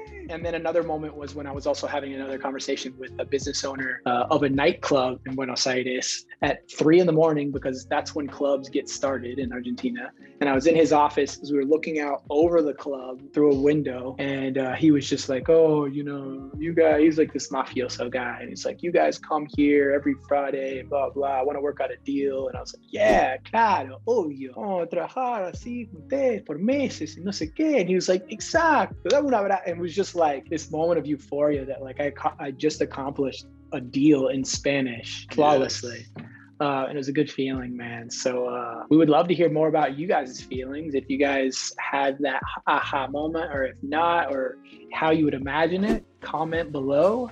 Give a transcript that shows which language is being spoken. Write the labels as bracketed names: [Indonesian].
[English] And then another moment was when I was also having another conversation with a business owner of a nightclub in Buenos Aires at 3 a.m, because that's when clubs get started in Argentina. And I was in his office as we were looking out over the club through a window. And he was just like, oh, you know, you guys, he's like this mafioso guy. And he's like, you guys come here every Friday, blah, blah. I want to work out a deal. And I was like, yeah, [Spanish] claro, obvio. Oh, trabajar así con ustedes por meses y no sé qué. [English] And he was like, [Spanish] exacto. [English] And it was just like this moment of euphoria that like I just accomplished a deal in Spanish flawlessly. Yes. And it was a good feeling, man. So we would love to hear more about you guys' feelings. If you guys had that aha moment, or if not, or how you would imagine it, comment below.